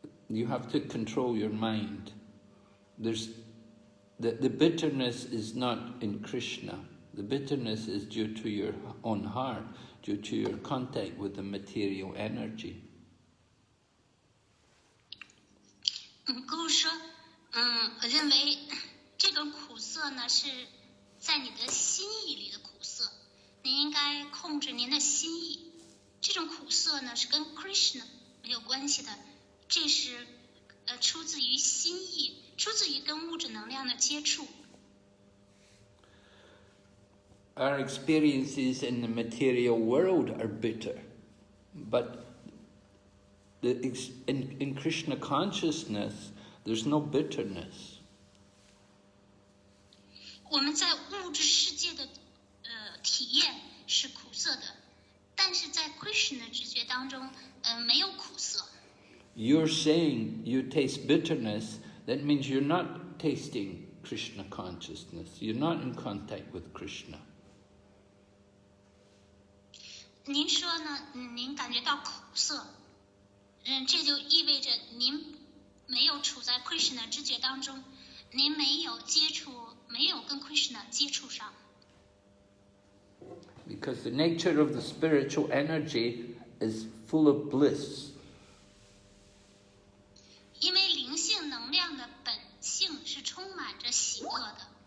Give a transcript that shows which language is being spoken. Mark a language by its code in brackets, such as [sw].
[en] You have to control your mind. There's the bitterness is not in Krishna. The bitterness is due to your own heart, due to your contact with the material energy. [zh] 故事说，我认为这种苦涩呢是在你的心意里的苦涩，您应该控制您的心意。这种苦涩呢是跟 Krishna 没有关系的，这是出自于心意，出自于跟物质能量的接触。 [en] Our experiences in the material world are bitter, but in Krishna consciousness, there's no bitterness. [zh] 我们在物质世界的体验是苦涩的，但是在 Krishna 的知觉当中，没有苦涩。 [en] You're saying you taste bitterness, that means you're not tasting Krishna consciousness. You're not in contact with Krishna. [zh] 您说呢？您感觉到苦涩，这就意味着您没有处在 Krishna 知觉当中，您没有接触，没有跟 Krishna 接触上。 Because the nature of the spiritual energy is full of bliss. 因为灵性能量的本性是充满着喜乐的。